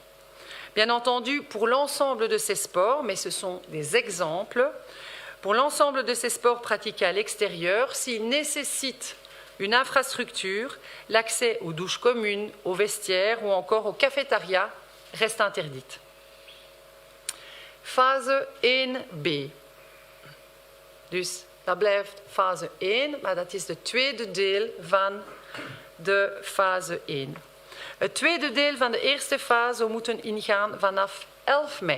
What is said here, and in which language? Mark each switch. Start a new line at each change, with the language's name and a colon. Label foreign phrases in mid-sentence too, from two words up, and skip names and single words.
French: Bien entendu, pour l'ensemble de ces sports, mais ce sont des exemples, pour l'ensemble de ces sports pratiqués à l'extérieur, s'ils nécessitent une infrastructure, l'accès aux douches communes, aux vestiaires ou encore aux cafétérias reste interdite.
Dutch: Fase 1b. Dus dat blijft fase 1, maar dat is het tweede deel van de fase 1. Het tweede deel van de eerste fase moeten ingaan vanaf 11 mei.